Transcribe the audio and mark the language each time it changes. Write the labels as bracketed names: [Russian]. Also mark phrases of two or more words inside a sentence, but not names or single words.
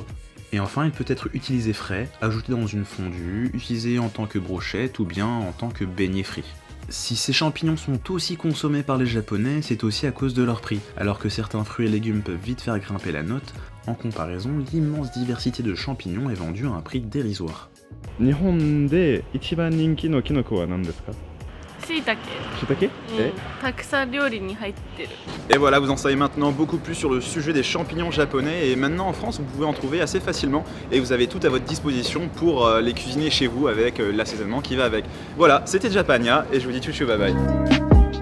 [French] Et enfin, il peut être utilisé frais, ajouté dans une fondue, utilisé en tant que brochette ou bien en tant que beignet frit. Si ces champignons sont aussi consommés par les Japonais, c'est aussi à cause de leur prix. Alors que certains fruits et légumes peuvent vite faire grimper la note, en comparaison, l'immense diversité de champignons est vendue à un prix dérisoire. [Japanese] 日本で一番人気のキノコは何ですか？椎茸、しいたけ？たくさん料理に入ってる。 [French] Et voilà, vous en savez maintenant beaucoup plus sur le sujet des champignons japonais et maintenant en France vous pouvez en trouver assez facilement et vous avez tout à votre disposition pour les cuisiner chez vous avec l'assaisonnement qui va avec. Voilà, c'était Japania et je vous dis tchou tchou [English] bye bye.